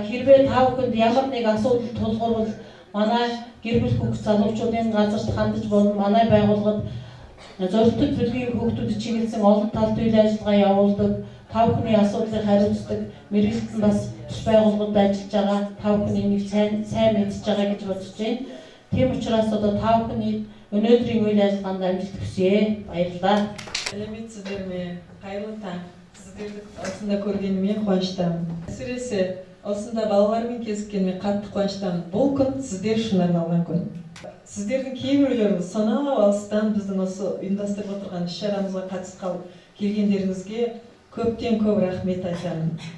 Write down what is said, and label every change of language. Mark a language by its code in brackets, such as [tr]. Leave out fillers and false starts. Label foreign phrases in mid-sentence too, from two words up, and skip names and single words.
[mn] Хэрвээ та бүхэнд ямар нэг асуудал тулгарвал манай гэр бүл хүүхэд залуучуудын газарт хандаж болон манай байгууллагад зорилттой бүлгийн хүүхдүүдэд чиглэсэн олон талт үйл ажиллагаа явуулдаг. Та бүхний асуудлыг хариуцдаг мэргэжил бас тус байгууллагад ажиллаж байгаа. Та бүхэн энийг сайн мэдж байгаа гэж бодож байна. Тийм учраас одоо та бүхний өнөөдрийн үйл ажиллагаанд амжилт хүсье. Баярлалаа. [kk] Сәлеметсіздер ме? Қайырлы таң. Сіздерді осында көргеніме қуаныштамын. Әсіресе осында балалармен кезіккеніме қатты қуаныштамын. Бұл күн сіздер үшін арналған күн. Сіздердің кейбіреулеріңіз сонау алыстан біздің осы ұйымдастырып отырған іс-шарамызға қатысып келгендеріңізге көптен көп рахмет айтамын.